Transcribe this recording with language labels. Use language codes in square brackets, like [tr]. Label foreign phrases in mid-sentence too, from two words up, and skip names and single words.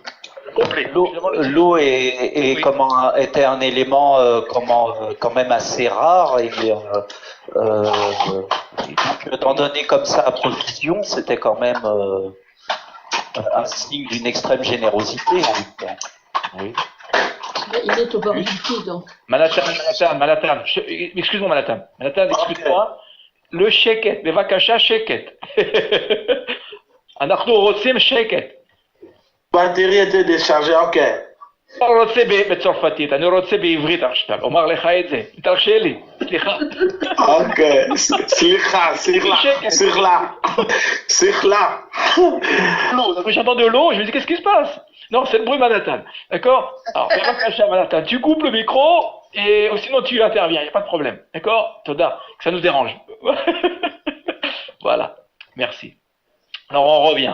[fr] L'eau était un élément quand même assez rare et d'en donner comme ça à profusion, c'était quand même un signe d'une extrême générosité. Oui. Il est au bord du tout, donc. Manhattan. Excuse-moi, Manhattan, excuse-moi. [he] לא שקט, בבקשה שקט. אנחנו רוצים שקט. [fr] batterie était déchargée, ok. [he] אני רוצה בצרפתית, אני רוצה בעברית עכשיו, אומר לך את זה, תרשה לי, סליחה. Ok, סליחה. [fr] Non, j'entends de l'eau, je me dis qu'est-ce qui se passe? Non, c'est le bruit Manhattan, d'accord? Alors, Manhattan, tu coupes le micro, et sinon tu interviens, il n'y a pas de problème, d'accord? Toda, que ça nous dérange. Voilà, merci. Alors on revient.